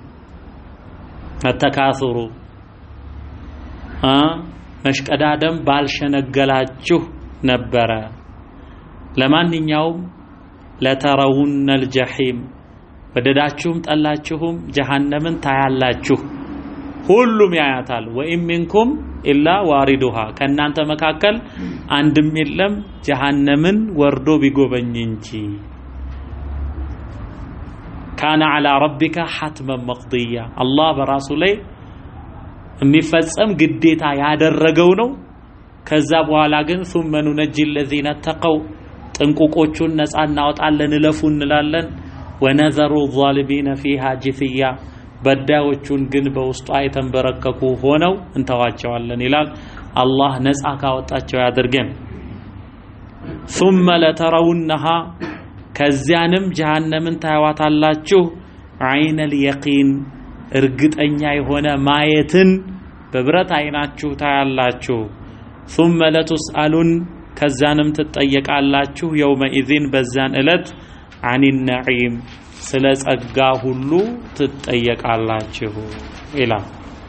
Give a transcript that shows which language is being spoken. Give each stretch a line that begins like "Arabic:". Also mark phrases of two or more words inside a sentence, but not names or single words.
Amharic: ተካሱሩ መሽቀዳደም ባልሸነገላችሁ ነበር ለማንኛውም ለተረውን الجحيم ወደዳችሁም ጠላችሁም ጀሃነምን ታያላችሁ ሁሉም ያያታል
Arabic: وإن منكم إلا واردها
Amharic: ከናንተ መካከል አንድም የለም ጀሃነምን ወርዶ ቢጎበኝ እንጂ ካነ
Arabic: على ربك حتما مقضيا
Amharic: አላህ በራሱ ላይ የሚፈጸም ግዴታ ያደረገው ነው ከዛ በኋላ ግን
Arabic: ثم ننجي الذين اتقوا
Amharic: ጥንቁቆቹን ነፃ እናወጣለን ለፉ እንላለን ወነዘሩ
Arabic: الظالمين فيها جثيا
Amharic: በዳዮቹን ግን በውስጧ የተንበረከኩ ሆነው እንተዋቸዋለን ይላል አላህ ነፃ ካወጣቸው ያድርገን
Arabic: ثم لترونها
Amharic: ከዚያንም ጀሃነምን ታያዋታላችሁ
Arabic: عين اليقين
Amharic: እርግጠኛ የሆነ ማየትን በብረት አይናችሁ ታያላችሁ
Arabic: ثم لتسألون
Amharic: ከዛንም ትጠየቃላችሁ يومئذ በዛን ዕለት
Arabic: عن النعيم
Amharic: ስለ ጸጋ ሁሉ ትጠየቃላችሁ ኢላ